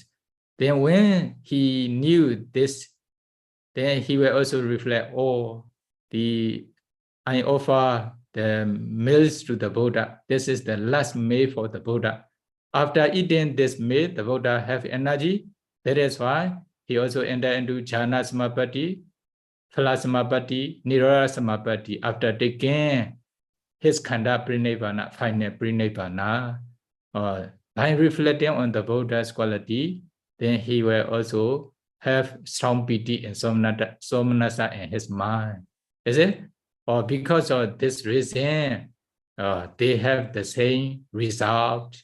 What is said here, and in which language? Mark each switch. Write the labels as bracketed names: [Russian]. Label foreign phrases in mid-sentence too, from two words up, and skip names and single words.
[English] Then when he knew this, then he will also reflect, oh, I offer the meals to the Buddha. This is the last meal for the Buddha. After eating this meal, the Buddha have energy. That is why he also entered into [Pali] jhana samapatti, phala samapatti, nirodha samapatti. [English] After taking his [Pali] khanda prinibbāna, [English] final prinibbāna, by reflecting on the Buddha's quality, then he will also have strong piti and somnasa in his mind. Is it? Or because of this reason, they have the same result.